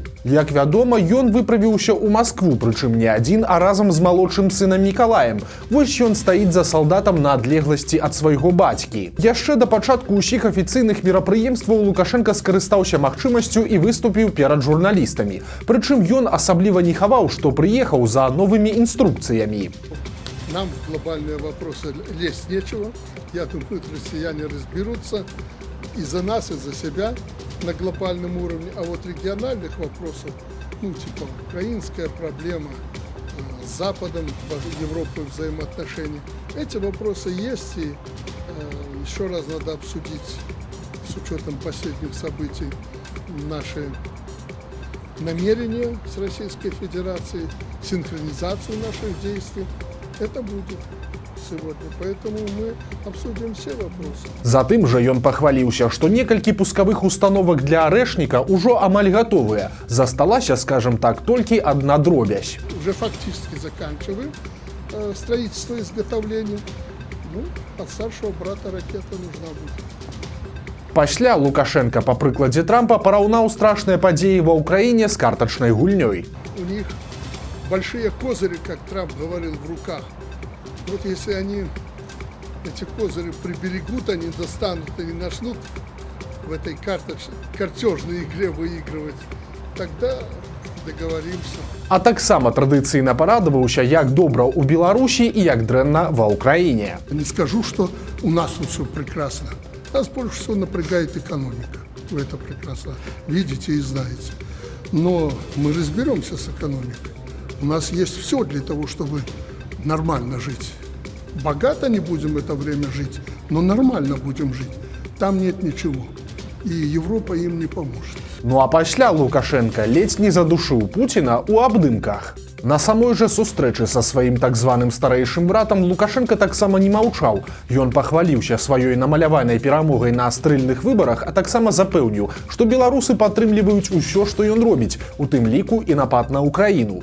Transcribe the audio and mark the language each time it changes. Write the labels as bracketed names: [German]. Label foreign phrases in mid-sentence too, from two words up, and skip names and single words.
[Belarusian] Як вядома, ён выправіўся ў Маскву, прычым не адзін, а разам з малодшым сынам Мікалаем. Вось ён стаіць за салдатам на адлегласці ад свайго бацькі. Яшчэ да пачатку ўсіх афіцыйных мерапрыемстваў Лукашенка скарыстаўся магчымасцю і выступіў перад журналістамі. Прычым ён асабліва не хаваў, што прыехаў за новымі інструкцыямі. [Russian] Нам в глобальные вопросы лезть нечего. Я думаю, россияне разберутся и за нас, и за себя на глобальном уровне. А вот региональных вопросов, типа украинская проблема с Западом, Европой взаимоотношения, эти вопросы есть. И еще раз надо обсудить с учетом последних событий наши намерения с Российской Федерацией, синхронизацию наших действий. Это будет сегодня, поэтому мы обсудим все вопросы. [Belarusian] Затым жа ён пахваліўся, што некалькі пускавых установак для арэшніка ўжо амаль гатовыя. Засталася, [Russian] скажем так, [Belarusian] толькі адна дробязь. [Russian] Уже фактически заканчиваем строительство изготовления. От старшего брата ракета нужна будет. [Belarusian] Пасля Лукашенка, па прыкладзе Трампа, параўнаў страшныя падзеі ва ўкраіне з картачнай гульнёй. [Russian] У них большие козыри, как Трамп говорил, в руках. Вот если они эти козыри приберегут, они достанут, они начнут в этой картежной игре выигрывать, тогда договоримся. [Belarusian] А таксама традыцыйна парадаваўся, як добра ў Беларусі і як дрэнна ва ўкраіне. [Russian] Не скажу, что у нас тут все прекрасно. Нас больше всего напрягает экономика. Вы это прекрасно видите и знаете. Но мы разберемся с экономикой. У нас есть все для того, чтобы нормально жить. Богато не будем это время жить, но нормально будем жить. Там нет ничего. И Европа им не поможет. [Belarusian] Ну а пасля Лукашенка ледзь не задушыў Пуціна ў абдымках. На самой жа сустрэчы са сваім так званым старэйшым братам Лукашенка таксама не маўчаў. Ён пахваліўся сваёй намаляванай перамогай на стрэльных выбарах, а таксама запэўніў, што беларусы падтрымліваюць усё, што ён робіць, у тым ліку і напад на Украіну.